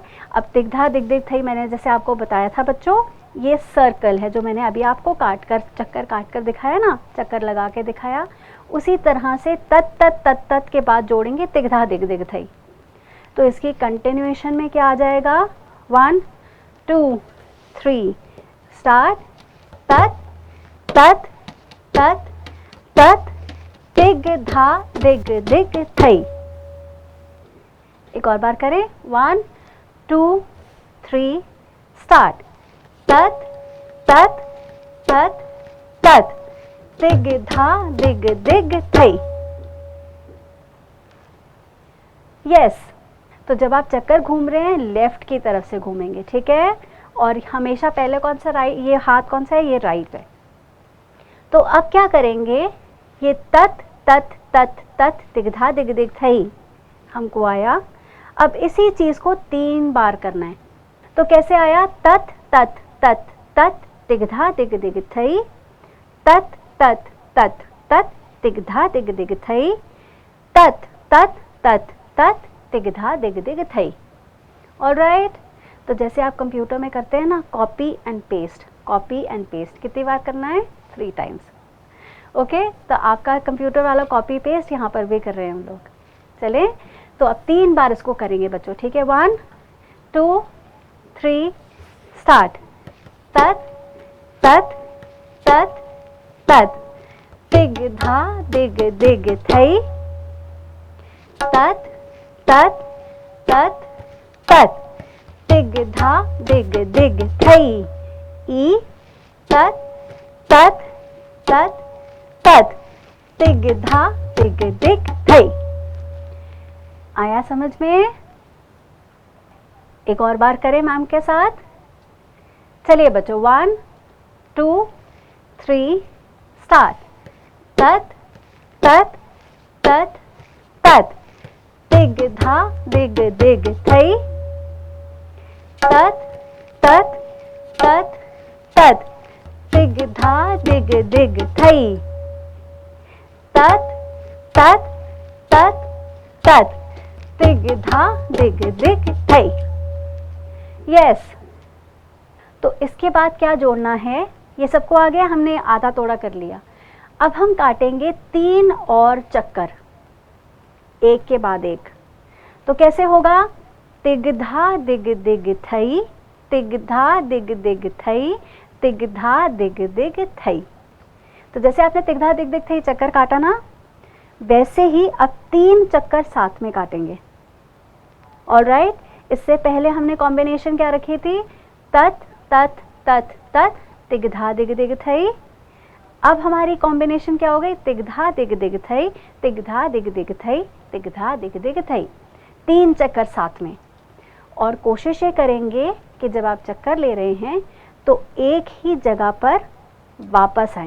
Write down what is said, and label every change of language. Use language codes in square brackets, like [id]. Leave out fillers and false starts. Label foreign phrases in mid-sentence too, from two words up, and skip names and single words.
[hi] अब तिग धा दिग दिग थई मैंने जैसे आपको बताया था बच्चों, ये सर्कल है जो मैंने अभी आपको चक्कर काट कर दिखाया ना, चक्कर लगा के दिखाया, उसी तरह से तत तत तत तत के बाद जोड़ेंगे तिग धा दिग दिग थई। तो इसकी कंटिन्यूएशन में क्या आ जाएगा? 1 2 3 स्टार्ट। तत तत तत तत तिग धा दिग दिग थई। एक और बार करें, 1 2 3 स्टार्ट। तत तत तत तत तिग धा दिग दिग थई। यस। तो जब आप चक्कर घूम रहे हैं लेफ्ट की तरफ से घूमेंगे, ठीक है। और हमेशा पहले कौन सा राइट, ये हाथ कौन सा है? ये राइट है। तो अब क्या करेंगे? ये तत तत तत तत तिग धा दिग दिग थई हमको आया। अब इसी चीज को 3 बार करना है। तो कैसे आया? तत तत तत तत तिग धा दिग दिग थई, तत तत तत तत तिग धा दिग दिग थई, तत तत तत तत तिग धा दिग दिग थई। ऑलराइट। तो जैसे आप कंप्यूटर में करते हैं ना, [en] copy and paste, copy and paste, [hi] कितनी बार करना है? 3 टाइम्स। ओके। तो आपका कंप्यूटर वाला [en] copy paste [hi] यहाँ पर भी कर रहे हैं हम लोग। चले, तो अब 3 बार इसको करेंगे बच्चों, ठीक है। 1 2 3 स्टार्ट। तत तत तत तत तिग धा दिग दिग थई, तत तत तत तत तिग धा दिग दिग थई। ई तत तत तत तत तिग धा दिग दिग थई। आया समझ में? एक और बार करें मैम के साथ। चलिए बच्चों, 1 2 3 स्टार्ट। तत तत तत तत तिग धा दिग दिग थई, तत तत तत तत तिग धा दिग दिग थई, तत तत तत तत तिग धा दिग दिग थई। यस। तो इसके बाद क्या जोड़ना है? ये सबको आ गया, हमने आधा तोड़ा कर लिया। अब हम काटेंगे 3 और चक्कर, एक के बाद एक। तो कैसे होगा? तिग धा दिग दिग थई, तिग धा दिग दिग थई, तिग धा दिग दिग थई। तो जैसे आपने तिग धा दिग दिग थई चक्कर काटा ना, वैसे ही अब 3 चक्कर साथ में काटेंगे। ऑलराइट। इससे पहले हमने कॉम्बिनेशन क्या रखी थी? तत तत तत तत तिग धा दिग दिग थई। अब हमारी कॉम्बिनेशन क्या हो गई? तिग धा दिग दिग थई, तिग धा दिग दिग थई, तिग धा दिग दिग थई। 3 चक्कर साथ में। और कोशिश ये करेंगे कि जब आप चक्कर ले रहे हैं तो एक ही जगह पर वापस आएं।